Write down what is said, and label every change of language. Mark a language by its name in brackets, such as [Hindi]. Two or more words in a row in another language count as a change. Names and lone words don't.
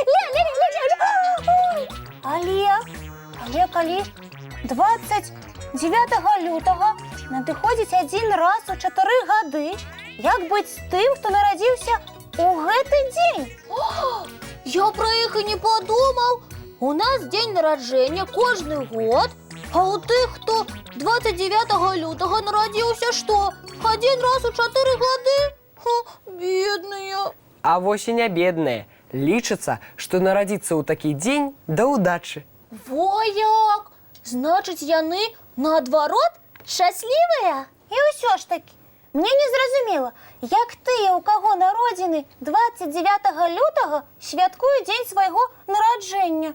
[Belarusian] Але калі 29 лютага надыходзіць адзін раз у 4 гады, як быць з тым, хто нарадзіўся у гэты дзень? [Ukrainian] у нас день народження кожний год, а у тих, хто 29 лютого народився, що, один раз у 4 годи? Бідний. [Belarusian] А вось і не бедныя. Лічыцца, што нарадзіцца ў такі дзень да ўдачы. Во як! [Ukrainian] Значить, [Belarusian] яны, наадварот, [Ukrainian] щасливі? [Belarusian] І ўсё ж таки, мне не зразумела, як тыя, у каго народзіны 29 лютага, святкуюць дзень свайго нараджэння.